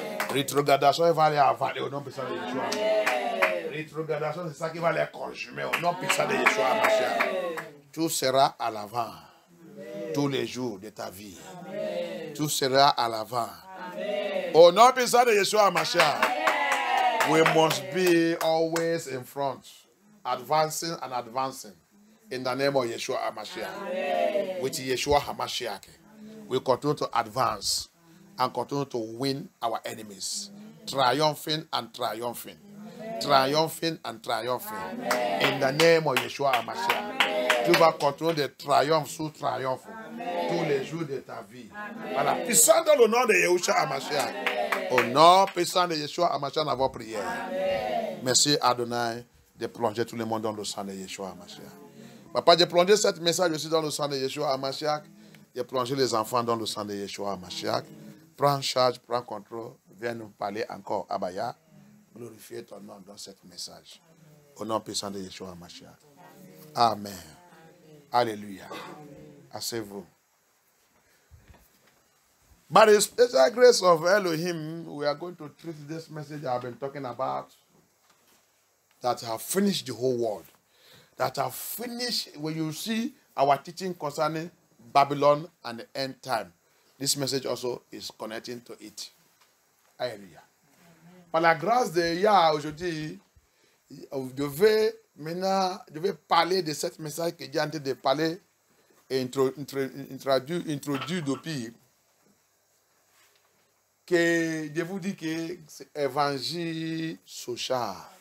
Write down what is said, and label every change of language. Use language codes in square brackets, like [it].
[fr] Rétrogradation va les avaler au nom puissant de Yeshua. Rétrogradation, c'est ça qui va les conjumer au nom puissant de Yeshua HaMashiach. Tout sera à l'avant. Tous les jours de ta vie. Tout sera à l'avant. Au nom puissant de Yeshua HaMashiach. [en] We must be always in front. Advancing and advancing. In the name of Yeshua HaMashiach. With Yeshua HaMashiach. We continue to advance. And continue to win our enemies. Triumphing and triumphing. Triumphing and triumphing. In the name of Yeshua HaMashiach. [fr] Tu vas continuer de triomphe sous triomphe. Tous les jours de ta vie. Par la puissance dans le nom de Yeshua HaMashiach. Au nom puissant de Yeshua HaMashiach, dans vos prières. Merci Adonai de plonger tout le monde dans le sang de Yeshua HaMashiach. Papa, de plonger cette message aussi dans le sang de Yeshua HaMashiach. De plonger les enfants dans le sang de Yeshua HaMashiach. Prends charge, prends contrôle, viens nous parler encore, Abba Yah. Glorifier ton nom dans ce message. Au nom puissant de Yeshua HaMashiach. Amen. Alléluia. Asseyez-vous. [en] By the special grace of Elohim, we are going to treat this message I've been talking about that have finished the whole world. That have finished, when you see our teaching concerning Babylon and the end time. This message also is connecting to it. Alléluia. [fr] Par la grâce de Yah, aujourd'hui, vous devez maintenant parler de ce message que Dieu est en train de parler et introduire depuis. Que je vous dis que c'est évangile social.